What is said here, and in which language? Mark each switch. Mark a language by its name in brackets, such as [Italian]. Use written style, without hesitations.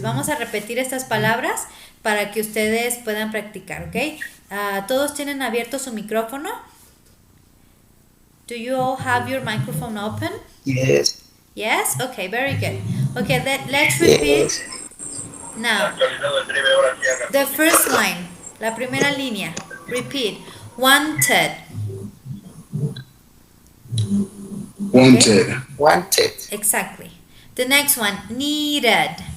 [Spanish] Vamos a repetir estas palabras para que ustedes puedan practicar, ¿ok? ¿Todos tienen abierto su micrófono? [English] Do you all have your microphone open? Yes. Yes? Okay, very good. Okay, let's repeat. Yes. Now, the first line, [Spanish] la primera línea. [English] Repeat. Wanted. Wanted. Okay? Wanted. Exactly. The next one, needed.